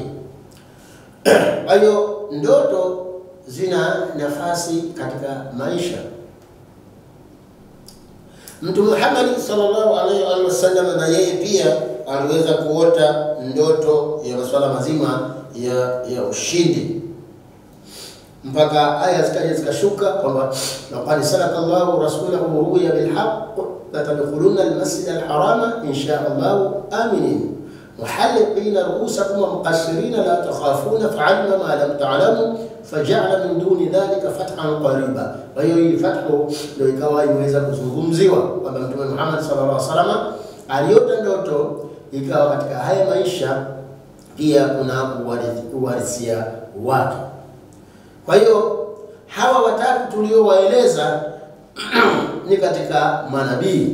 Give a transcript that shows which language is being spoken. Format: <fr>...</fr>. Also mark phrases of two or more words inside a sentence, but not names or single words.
<sw>Kwa hiyo ndoto zina nafasi katika maisha.</sw> <ar>Mtume Muhammad صلى الله عليه وسلم</ar> <sw>na yeye pia aliweza kuota ndoto ya masuala mazima ya ushindi, mpaka aya zikashuka kwamba</sw> <ar>لقد صدق الله رسوله الرؤيا بالحق لتدخلن المسجد الحرام إن شاء الله آمنين محلقين رؤوسكم ومقصرين لا تخافون فعلنا ما لم تعلموا فجعل من دون ذلك فتحا قريبا.</ar> <sw>Kwa hiyo hii fathu ndio ikawa imeweza kuzungumziwa kwamba Mtume Muhammad</sw> <ar>صلى الله عليه وسلم</ar> <sw>aliota ndoto, ikawa katika haya maisha pia kuna uhalisia wake. Kwa hiyo hawa watatu tuliowaeleza ni katika manabii.</sw>